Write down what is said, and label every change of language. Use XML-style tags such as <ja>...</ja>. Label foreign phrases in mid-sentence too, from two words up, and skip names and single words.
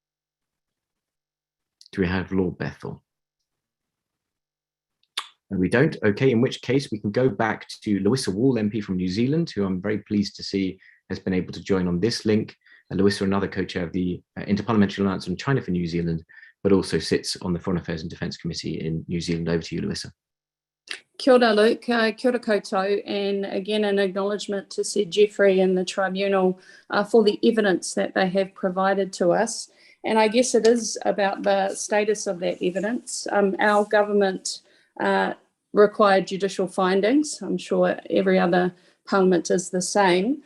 <en>Do we have Lord Bethell? And we don't. Okay, in which case we can go back to Louisa Wall, MP from New Zealand, who I'm very pleased to see has been able to join on this link. Louisa, another co-chair of the Interparliamentary Alliance on China for New Zealand, but also sits on the Foreign Affairs and Defence Committee in New Zealand. Over to you, Louisa.</en> <mi>Kia ora, Luke. Kia ora koutou,</mi> <en>and again an acknowledgement to Sir Geoffrey and the Tribunal for the evidence that they have provided to us. And I guess it is about the status of that evidence. Our government required judicial findings. I'm sure every other parliament is the same.</en>